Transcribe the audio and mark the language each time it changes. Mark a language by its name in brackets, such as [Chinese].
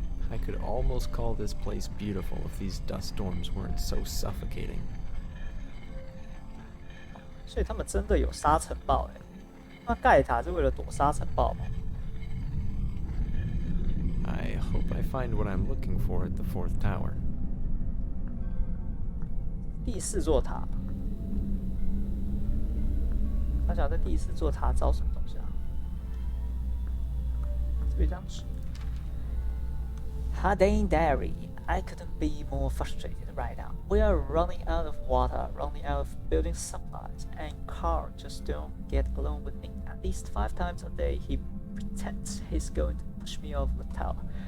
[English] I could almost call this place beautiful if these dust storms weren't so suffocating. [Chinese] 所以他们真的有沙尘暴哎，那盖塔是为了躲沙尘暴吗？ [English] I hope I find what I'm looking for at the fourth tower. [Chinese] 第四座塔，他想在第四座塔找什么东西啊？这边这样子。 [English] Hardane Diary, I couldn't be more frustrated right now. We are running out of water, running out of building supplies, and Carl just don't get along with me. At least 5 times a day, he pretends he's going to push me off the tower.